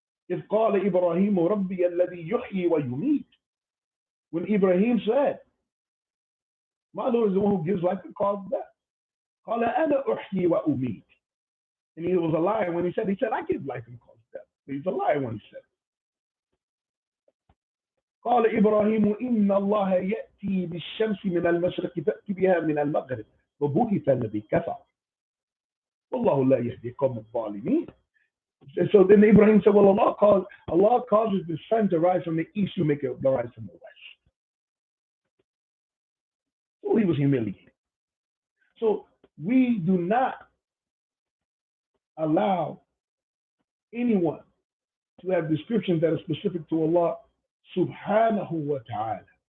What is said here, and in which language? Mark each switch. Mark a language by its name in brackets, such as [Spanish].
[Arabic] إِذْ قَالَ إِبْرَاهِيمُ رَبِّيَ الَّذِي يُحْيِي وَيُمِيتُ. [English] When Ibrahim said, my Lord is the one who gives life and causes death. [Arabic] قَالَ أَنَا أُحْيِي وَأُمِيتُ. [English] And he was a liar when he said, I give life and cause death. He's a liar when he said it. [Arabic] قال إبراهيم إن الله يأتي بالشمس من المشرق فأتي بها من المغرب وبهت الذي كفر. Wallahu la yahdi qawm al-zalimin. [English] So then Ibrahim said, well, Allah causes the sun to rise from the east, you make it rise from the west. So he was humiliated. So we do not allow anyone to have descriptions that are specific to Allah subhanahu wa ta'ala.